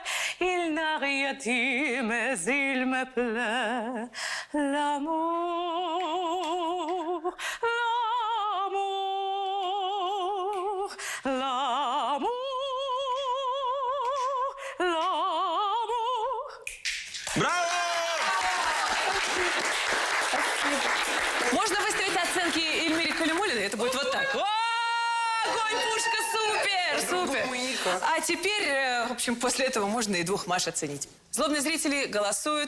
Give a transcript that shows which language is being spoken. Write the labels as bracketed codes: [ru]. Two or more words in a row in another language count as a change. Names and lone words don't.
[fr] Il n'a rien dit, mais il me plaît. L'amour, l'amour, l'amour, l'amour. [ru] Браво! Можно выставить оценки Эльмире Калимуллиной? Это будет вот так. О, огонь, пушка, супер, супер. А теперь, в общем, после этого можно и двух Маш оценить. Злобные зрители голосуют.